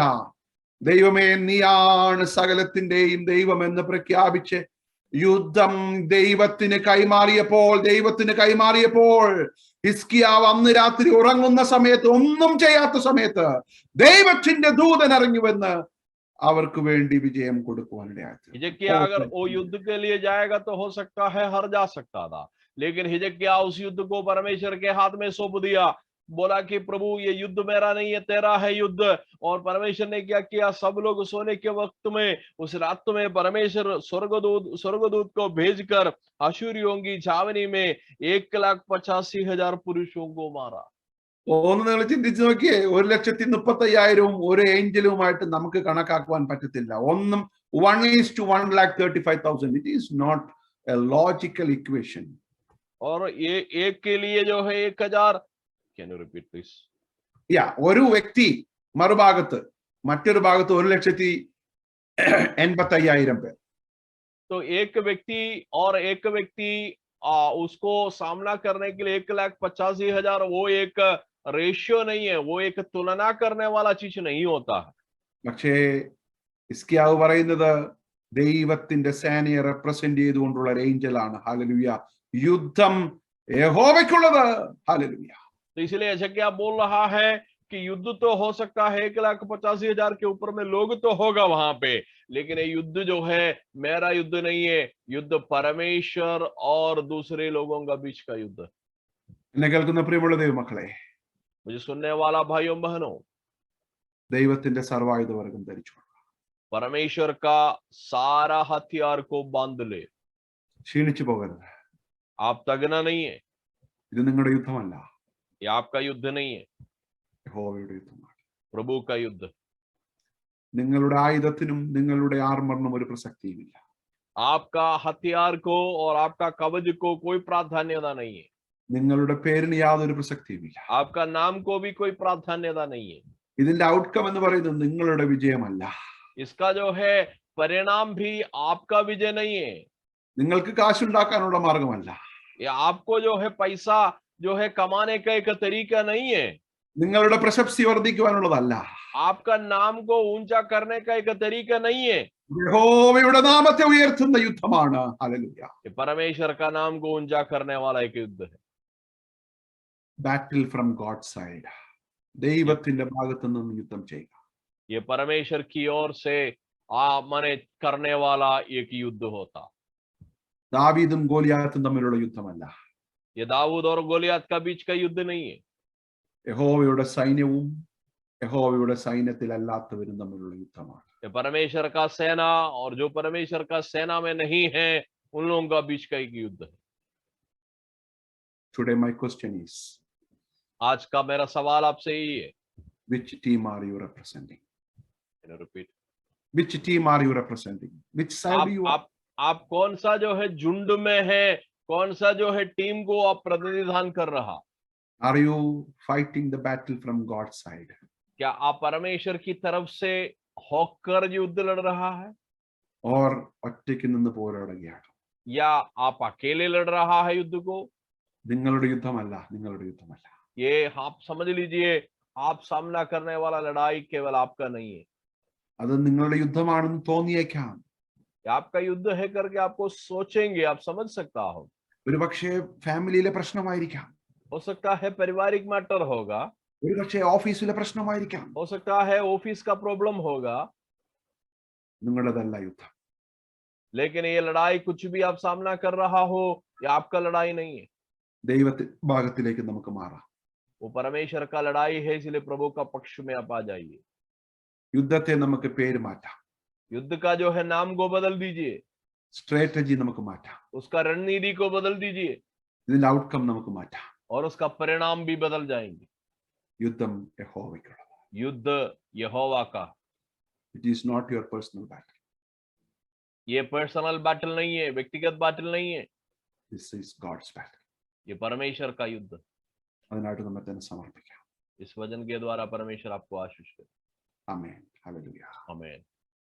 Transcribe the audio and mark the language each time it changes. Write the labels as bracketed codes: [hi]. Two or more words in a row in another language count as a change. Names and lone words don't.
[ml] ദൈവമേ, നീയാണ് സകലത്തിന്റെയും ദൈവം എന്ന് പ്രഖ്യാപിച്ച് യുദ്ധം ദൈവത്തിന് കൈമാറിയപ്പോൾ ഹിസ്കിയാവ് അന്ന് രാത്രി ഉറങ്ങുന്ന സമയത്ത്, ഒന്നും ചെയ്യാത്ത സമയത്ത് ദൈവത്തിന്റെ ദൂതൻ ഇറങ്ങിവെന്ന് അവർക്ക് വേണ്ടി വിജയം കൊടുക്കുവാനിടയായി. [hi] हिजकिय्याह अगर वो युद्ध के लिए जाएगा तो हो सकता है हार जा सकता था, लेकिन हिजकिय्याह उस युद्ध को परमेश्वर के हाथ में सौंप दिया. बोला कि प्रभु, ये युद्ध मेरा नहीं है, तेरा है युद्ध. और परमेश्वर ने क्या किया? सब लोग सोने के वक्त में, उस रात में स्वर्गदूत को भेजकर अशूरियों की छावनी में 1,85,000 पुरुषों को मारा. [ml] ഒന്ന് നിങ്ങൾ ചിന്തിച്ചു നോക്കിയേ, 1,35,000 ഒരു ഏഞ്ചലുമായിട്ട് നമുക്ക് കണക്കാക്കുവാൻ പറ്റത്തില്ല. 1:135,000. [en] It is not a logical equation. [hi] और ये एक के लिए जो है 1,000. [en] Can you repeat please? [ml] ഒരു വ്യക്തി മറുഭാഗത്ത്, മറ്റൊരു ഭാഗത്ത് 1,85,000 പേർ. [hi] तो एक व्यक्ति उसको सामना करने के लिए 1,85,000, वो एक रेशियो नहीं है, वो एक तुलना करने वाला चीज नहीं होता है. [ml] പക്ഷേ ഹിസ്കിയാവ് പറയുന്നത് ദൈവത്തിന്റെ സേനയെ റെപ്രസെന്റ് ചെയ്തുകൊണ്ടുള്ള ഒരു ഏഞ്ചലാണ്. ഹല്ലേലൂയ. യുദ്ധം യഹോവയ്ക്കുള്ളത്. ഹല്ലേലൂയ. [hi] तो इसलिए हिजकिय्याह बोल रहा है कि युद्ध तो हो सकता है 1,85,000 के ऊपर में लोग तो होगा वहां पे, लेकिन ये युद्ध जो है मेरा युद्ध नहीं है, युद्ध परमेश्वर और दूसरे लोगों का बीच का युद्ध. [ml] എന്നെ കേൾക്കുന്ന പ്രിയമുള്ള ദൈവമക്കളെ, [hi] मुझे सुनने वाला भाइयों बहनों, [ml] ദൈവത്തിന്റെ സർവായുധവർഗം ധരിച്ചു, [hi] परमेश्वर का सारा हथियार को बांध ले. [ml] ക്ഷീണിച്ചു പോകരുത്. [hi] आप तगना नहीं है, [ml] ഇത് നിങ്ങളുടെ യുദ്ധമല്ല, [hi] ये आपका युद्ध नहीं है, [ml] യഹോവയുടെ യുദ്ധമാണ്. [hi] प्रभु का युद्ध. [ml] നിങ്ങളുടെ ആയുധത്തിനും നിങ്ങളുടെ ആർമറിനും ഒരു പ്രസക്തിയുമില്ല. [hi] आपका हथियार को और आपका कवच को कोई प्राधान्यता नहीं है. [ml] നിങ്ങളുടെ പേരിന് യാതൊരു പ്രസക്തിയുമില്ല. [hi] आपका नाम को भी कोई प्राधान्यता नहीं है. [ml] ഇതിന്റെ ഔട്ട്കം എന്ന് പറയുന്നത് നിങ്ങളുടെ വിജയമല്ല. [hi] इसका जो है परिणाम भी आपका विजय नहीं है। [ml] നിങ്ങൾക്ക് കാശുണ്ടാക്കാനുള്ള മാർഗമല്ല. [hi] ये आपको जो है पैसा जो है कमाने का एक तरीका नहीं है। [ml] നിങ്ങളുടെ പ്രശസ്തി വർദ്ധിക്കുവാനുള്ളതല്ല. [hi] आपका नाम को ऊंचा करने का एक तरीका नहीं है। [ml] യഹോവയുടെ നാമത്തെ ഉയർത്തുന്ന യുദ്ധമാണ്. ഹല്ലേലൂയ. [hi] ये परमेश्वर का नाम को ऊंचा करने वाला एक युद्ध है। [en] battle from God side. [ml] ദൈവത്തിന്റെ ഭാഗത്തു നിന്ന് യുദ്ധം ചെയ്യുക. [hi] ये परमेश्वर की ओर से माने करने वाला एक युद्ध होता। [ml] ദാവീദും ഗോലിയാത്തും തമ്മിലുള്ള യുദ്ധമല്ല. [hi] ये दाऊद और गोलियत का बीच का युद्ध नहीं है। [ml] യഹോവയുടെ സൈന്യവും യഹോവയുടെ സൈന്യത്തിലല്ലാത്തവരും തമ്മിലുള്ള യുദ്ധമാണ്. [hi] ये परमेश्वर का सेना और जो परमेश्वर का सेना में नहीं है उन लोगों का बीच का एक युद्ध है। [en] Today my question is, [hi] आज का मेरा सवाल आपसे यही है। [en] which team are you representing? रिपीट। Which team are you representing? Which side do you are? [hi] आप कौन सा जो है झुंड में है, कौन सा जो है टीम को आप प्रतिनिधान कर रहा? [en] Are you fighting the battle from God's side? [hi] क्या आप परमेश्वर की तरफ से होकर युद्ध लड़ रहा है, [ml] Or ഒറ്റയ്ക്ക് നിന്ന് പോരാടുകയാണ്? [hi] या आप अकेले लड़ रहा है युद्ध को? [ml] നിങ്ങളുടെ യുദ്ധമല്ല, നിങ്ങളുടെ യുദ്ധമല്ല. [hi] ये आप समझ लीजिए, आप सामना करने वाला लड़ाई केवल आपका नहीं है। [ml] അത് നിങ്ങളുടെ യുദ്ധമാണെന്ന് തോന്നിയേക്കാം. [hi] आपका युद्ध है करके आपको सोचेंगे, आप समझ सकता हो। [ml] ഒരുപക്ഷെ ഫാമിലിയിലെ പ്രശ്നമായിരിക്കാം. [hi] हो सकता है पारिवारिक मैटर होगा, [ml] ഒരുപക്ഷെ ഓഫീസിലെ പ്രശ്നമായിരിക്കാം. [hi] हो सकता है ऑफिस का प्रॉब्लम होगा, [ml] നിങ്ങളുടേതല്ല യുദ്ധം. [hi] लेकिन ये लड़ाई कुछ भी आप सामना कर रहा हो, ये आपका लड़ाई नहीं है। [ml] ദൈവത്തിന്റെ ഭാഗത്തിലേക്ക് നമുക്ക് മാറാം. [hi] वो परमेश्वर का लड़ाई है, इसलिए प्रभु का पक्ष में आप आ जाइए। [ml] യുദ്ധത്തെ നമുക്ക് പേര് മാറ്റാം. [hi] युद्ध का जो है नाम को बदल दीजिए, [ml] സ്ട്രാറ്റജി നമുക്ക് മാറ്റാം. [hi] उसका रणनीति को बदल दीजिए, [ml] ഇതിന്റെ ഔട്ട്കം നമുക്ക് മാറ്റാം. [hi] और उसका परिणाम भी बदल जाएंगे। [ml] യുദ്ധം യഹോവയ്ക്കുള്ളത്. [hi] युद्ध यहोवा का। [en] It is not your personal battle. [hi] ये [en] personal battle [hi] नहीं है, व्यक्तिगत बैटल नहीं है, [en] This is God's battle. [hi] ये परमेश्वर का युद्ध। [ml] അതിനായിട്ട് നമ്മൾ തന്നെ സമർപ്പിക്കാം. [hi] इस वचन के द्वारा परमेश्वर आपको आशीष करे। [ml] ആമേൻ. ഹല്ലേലൂയ. [hi] आमीन।